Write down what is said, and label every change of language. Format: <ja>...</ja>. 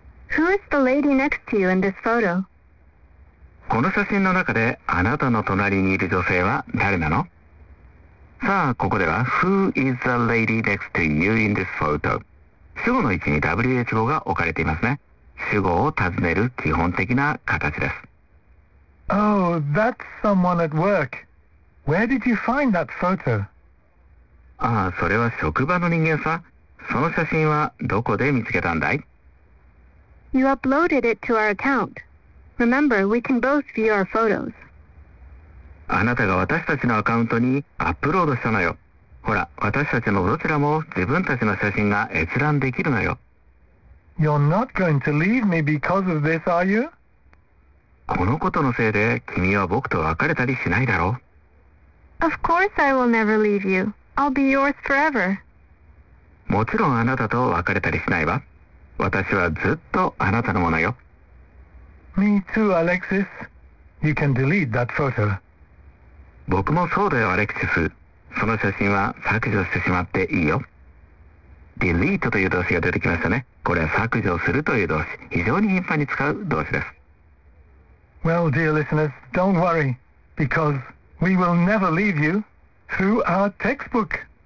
<en>Who is the lady next to you in this photo?</en> <ja>この写真の中であなたの隣にいる女性は誰なの? さあ、ここでは</ja> <en>Who is the lady next to you in this photo?</en> <ja>主語の位置に WH 語が置かれていますね。主語を尋ねる基本的な形です。</ja> <en>Oh, that's someone at work. Where did you find that photo?</en> <ja>ああ、それは職場の人間さ。その写真はどこで見つけたんだい?</ja> <en>You uploaded it to our account. Remember, we can both view our photos.</en> <ja>あなたが私たちのアカウントにアップロードしたのよ。ほら、私たちのどちらも自分たちの写真が閲覧できるのよ。</ja> <en>You're not going to leave me because of this, are you?</en> <ja>このことのせいで君は僕と別れたりしないだろう?</ja> <en>Of course I will never leave you. I'll be yours forever.</en> <ja>もちろんあなたと別れたりしないわ。私はずっとあなたのものよ。</ja> <en>Me too, Alexis. You can delete that photo.</en> <ja>僕もそうだよ、アレクシス。その写真は削除してしまっていいよ。 delete という動詞が出てきましたね。これは削除するという動詞、非常に頻繁に使う動詞です。</ja> <en>Well, dear listeners, don't worry, because we will never leave you through our textbook.</en>